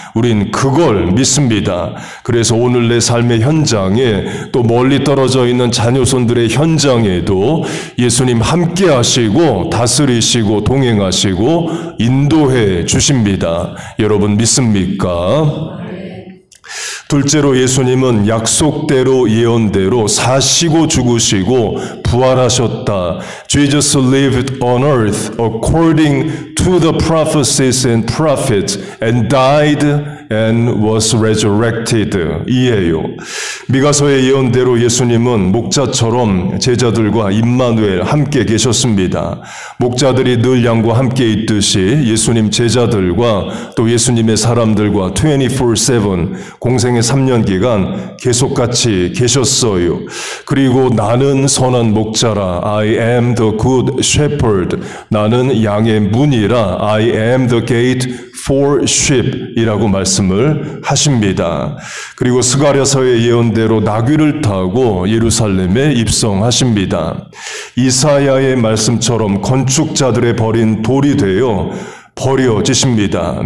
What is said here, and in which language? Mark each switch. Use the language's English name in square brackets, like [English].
[Korean] 우린 그걸 믿습니다. 그래서 오늘 내 삶의 현장에 또 멀리 떨어져 있는 자녀손들의 현장에도 예수님 함께 하시고 다스리시고 동행하시고 인도해 주십니다. 여러분 믿습니까? 둘째로 예수님은 약속대로 예언대로 사시고 죽으시고 부활하셨다. [English] Jesus lived on earth according to the prophecies and prophets and died and was resurrected. [Korean] 이에요. 미가서의 예언대로 예수님은 목자처럼 제자들과 임마누엘 함께 계셨습니다. 목자들이 늘 양과 함께 있듯이 예수님 제자들과 또 예수님의 사람들과 24/7 공생의 3년 기간 계속 같이 계셨어요. 그리고 나는 선한 목자라 [English] I am the good shepherd. [Korean] 나는 양의 문이라 [English] I am the gate for sheep [Korean] 이라고 말씀을 하십니다. 그리고 스가랴서의 예언대로 나귀를 타고 예루살렘에 입성하십니다. 이사야의 말씀처럼 건축자들의 버린 돌이 되어 버려지십니다.